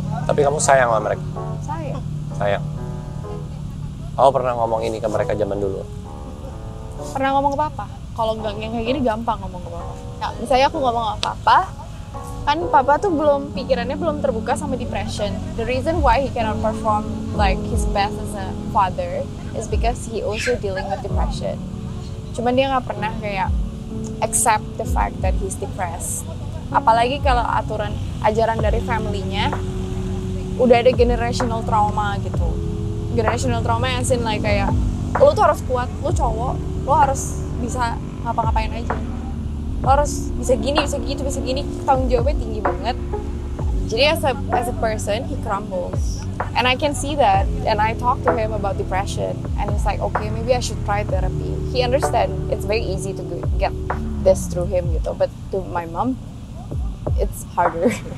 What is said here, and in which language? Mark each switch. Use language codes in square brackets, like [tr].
[id] Tapi kamu sayang sama mereka? Sayang. Kamu pernah ngomong ini ke mereka zaman dulu? Pernah ngomong ke papa. Kalau nggak yang kayak gini gampang ngomong ke papa. Nah, misalnya aku ngomong ke papa, kan papa tuh pikirannya belum terbuka sama depression. [en] The reason why he cannot perform like his best as a father is because he also dealing with depression. [id] Cuman dia nggak pernah kayak [en] accept the fact that he's depressed. [id] Apalagi kalau ajaran dari family-nya udah ada generational trauma gitu. Generational trauma yang like kayak lo tuh harus kuat, lo cowok, lo harus bisa ngapa-ngapain aja. Lo harus bisa gini, bisa gitu, bisa gini, tanggung jawabnya tinggi banget. [en] Jadi as a person, he crumbles. And I can see that, and I talk to him about depression, and he's like, okay, maybe I should try therapy. He understand it's very easy to get this through him gitu, but to my mom, it's harder.